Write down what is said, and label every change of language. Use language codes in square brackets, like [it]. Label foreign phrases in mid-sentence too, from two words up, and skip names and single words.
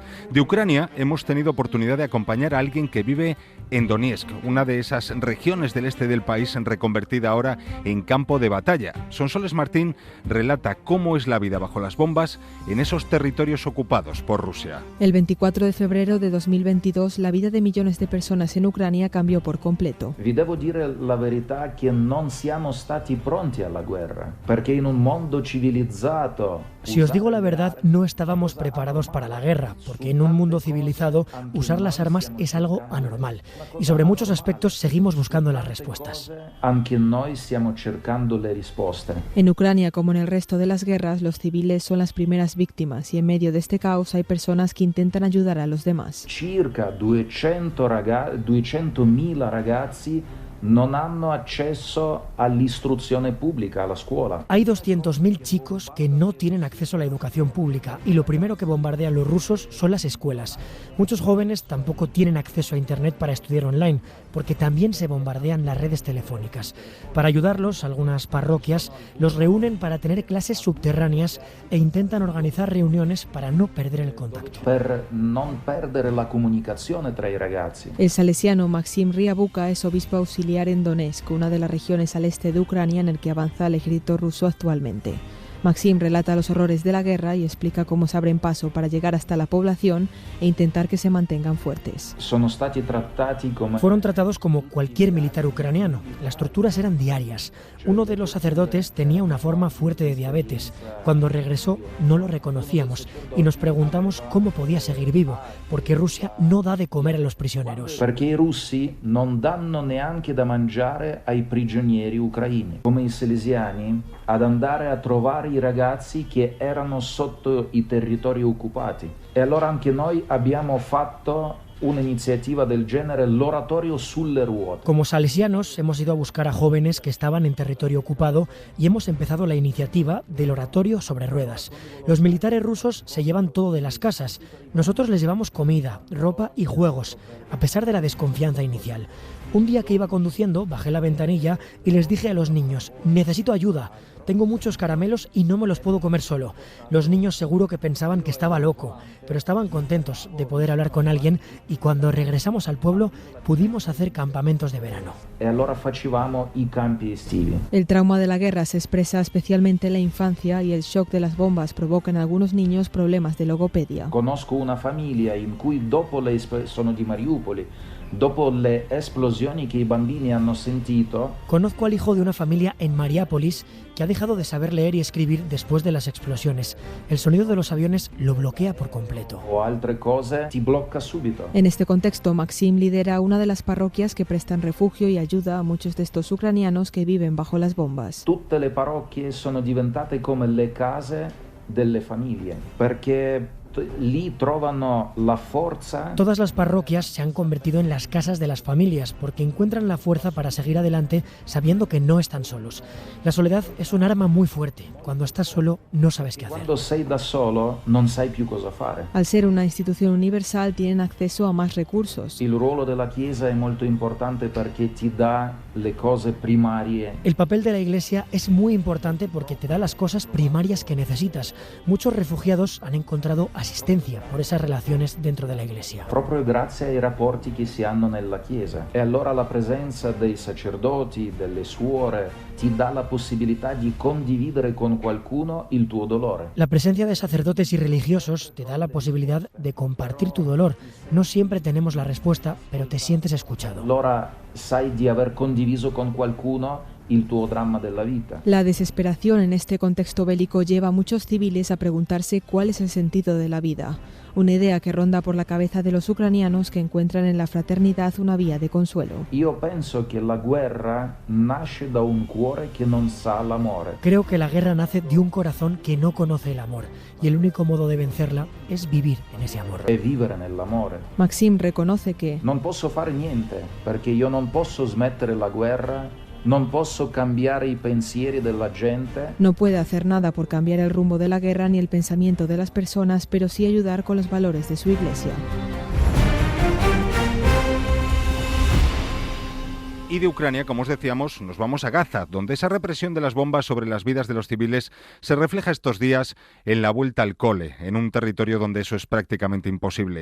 [es] De Ucrania hemos tenido oportunidad de acompañar a alguien que vive en Donetsk, una de esas regiones del este del país reconvertida ahora en campo de batalla. Sonsoles Martín relata cómo es la vida bajo las bombas en esos territorios ocupados por Rusia. El 24 de febrero de 2022, la vida de millones de personas en Ucrania cambió por completo. [it] Vi devo dire la verità che non siamo stati pronti alla guerra. Perché in un mondo civilizzato... [es] Si os digo la verdad, no estábamos preparados para la guerra, porque en un mundo civilizado usar las armas es algo anormal. Y sobre muchos aspectos seguimos buscando las respuestas. [it] Anche noi stiamo cercando le risposte. [es] En Ucrania, como en el resto de las guerras, los civiles son las primeras víctimas y en medio de este caos hay personas que intentan ayudar a los demás. [it] Circa 200.000 ragazzi non hanno accesso all'istruzione pubblica, alla scuola. [es] Hay 200.000 chicos que no tienen acceso a la educación pública y lo primero que bombardean los rusos son las escuelas. Muchos jóvenes tampoco tienen acceso a internet para estudiar online, porque también se bombardean las redes telefónicas. Para ayudarlos, algunas parroquias los reúnen para tener clases subterráneas e intentan organizar reuniones para no perder el contacto. [it] Per non perdere la comunicazione tra i ragazzi. [es] El salesiano Maxim Riabuka es obispo auxiliar en Donetsk, una de las regiones al este de Ucrania en el que avanza el ejército ruso actualmente. Maxim relata los horrores de la guerra y explica cómo se abren paso para llegar hasta la población e intentar que se mantengan fuertes. Fueron tratados como cualquier militar ucraniano. Las torturas eran diarias. Uno de los sacerdotes tenía una forma fuerte de diabetes. Cuando regresó no lo reconocíamos y nos preguntamos cómo podía seguir vivo, porque Rusia no da de comer a los prisioneros. [it] Perché i russi non danno neanche da mangiare ai prigionieri ucraini, come i salesiani, ad andare a trovare i ragazzi che erano sotto i territori occupati. E allora anche noi abbiamo fatto un'iniziativa del genere, l'oratorio sulle ruote. [es] Como salesianos hemos ido a buscar a jóvenes que estaban en territorio ocupado y hemos empezado la iniciativa del oratorio sobre ruedas. Los militares rusos se llevan todo de las casas. Nosotros les llevamos comida, ropa y juegos, a pesar de la desconfianza inicial. Un día que iba conduciendo, bajé la ventanilla y les dije a los niños: necesito ayuda. Tengo muchos caramelos y no me los puedo comer solo. Los niños seguro que pensaban que estaba loco, pero estaban contentos de poder hablar con alguien y cuando regresamos al pueblo pudimos hacer campamentos de verano. [it] E allora facevamo i campi estivi. [es] El trauma de la guerra se expresa especialmente en la infancia y el shock de las bombas provoca en algunos niños problemas de logopedia. [it] Conosco una famiglia in cui sono di Mariupoli. Dopo le esplosioni che i bambini hanno sentito. [es] Conozco al hijo de una familia en Mariápolis que ha dejado de saber leer y escribir después de las explosiones. El sonido de los aviones lo bloquea por completo. [it] O altre cose ti blocca subito. [es] En este contexto, Maxim lidera una de las parroquias que prestan refugio y ayuda a muchos de estos ucranianos que viven bajo las bombas. [it] Tutte le parrocchie sono diventate come le case delle famiglie, perché lì trovano la forza. [es] Todas las parroquias se han convertido en las casas de las familias porque encuentran la fuerza para seguir adelante sabiendo que no están solos. La soledad es un arma muy fuerte. Cuando estás solo no sabes qué hacer. [it] Quando sei da solo non sai più cosa fare. [es] Al ser una institución universal tienen acceso a más recursos. [it] Il ruolo della Chiesa è molto importante perché ti dà le cose primarie. [es] El papel de la Iglesia es muy importante porque te da las cosas primarias que necesitas. Muchos refugiados han encontrado asistencia por esas relaciones dentro de la Iglesia. [it] Proprio grazie ai rapporti che si hanno nella Chiesa. E allora la presenza dei sacerdoti, delle suore, ti dà la possibilità di condividere con qualcuno il tuo dolore. [es] La presencia de sacerdotes y religiosos te da la posibilidad de compartir tu dolor. No siempre tenemos la respuesta, pero te sientes escuchado. [it] Allora sai di aver condiviso con qualcuno il tuo dramma della vita. [es] La desesperación en este contexto bélico lleva a muchos civiles a preguntarse cuál es el sentido de la vida. Una idea que ronda por la cabeza de los ucranianos que encuentran en la fraternidad una vía de consuelo. [it] Io penso che la guerra nasce da un cuore che non sa l'amore. [es] Creo que la guerra nace de un corazón que no conoce el amor y el único modo de vencerla es vivir en ese amor. [it] E vivere nell'amore. [es] Maxim reconoce que [it] non posso fare niente perché io non posso smettere la guerra. Non posso cambiare i pensieri della gente. [es] No puede hacer nada por cambiar el rumbo de la guerra ni el pensamiento de las personas, pero sí ayudar con los valores de su iglesia. Y de Ucrania, como os decíamos, nos vamos a Gaza, donde esa represión de las bombas sobre las vidas de los civiles se refleja estos días en la vuelta al cole, en un territorio donde eso es prácticamente imposible.